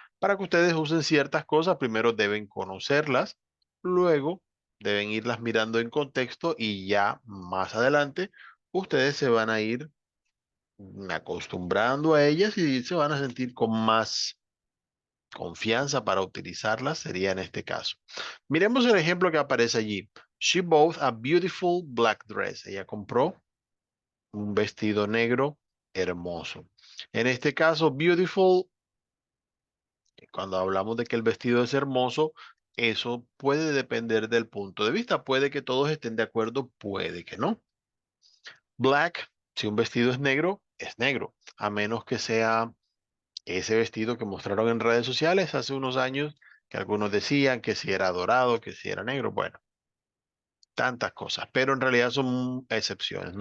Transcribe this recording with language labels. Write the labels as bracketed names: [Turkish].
[Spanish] Para que ustedes usen ciertas cosas, primero deben conocerlas, luego deben irlas mirando en contexto y ya más adelante ustedes se van a ir acostumbrando a ellas y se van a sentir con más confianza para utilizarlas, sería en este caso. Miremos el ejemplo que aparece allí. [English] She bought a beautiful black dress. [Spanish] Ella compró un vestido negro hermoso. En este caso, beautiful, cuando hablamos de que el vestido es hermoso, eso puede depender del punto de vista. Puede que todos estén de acuerdo, puede que no. Black, si un vestido es negro, a menos que sea ese vestido que mostraron en redes sociales hace unos años, que algunos decían que si era dorado, que si era negro, bueno, tantas cosas, pero en realidad son excepciones.